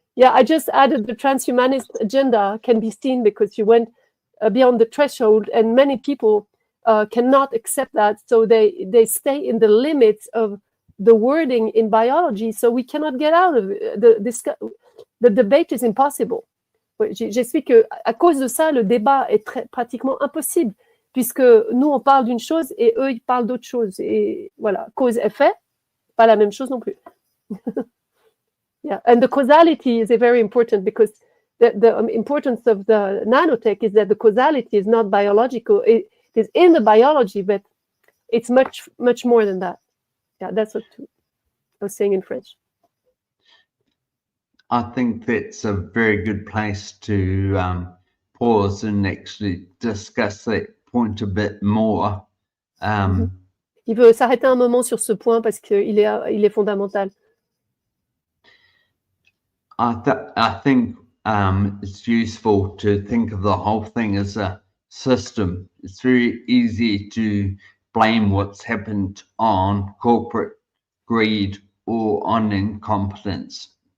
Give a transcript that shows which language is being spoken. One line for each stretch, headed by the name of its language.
English: Yeah, I just added the transhumanist agenda can be seen because you went beyond the threshold, and many people cannot accept that, so they stay in the limits of the wording in biology, so we cannot get out of it. The debate is impossible.
French: J'explique qu'à cause de ça, le débat est pratiquement impossible, puisque nous, on parle d'une chose et eux, ils parlent d'autre chose. Et voilà, cause-effet, pas la même chose non plus.
English: Yeah, and the causality is very important because the importance of the nanotech is that the causality is not biological. It is in the biology, but it's much, much more than that. Yeah, that's what I was saying in French. I think that's a very good place to pause and actually discuss that point a bit more.
French: Il veut s'arrêter un moment sur ce point parce qu'il est fondamental.
English: I think it's useful to think of the whole thing as a system. It's very easy to blame what's happened on corporate greed or on incompetence.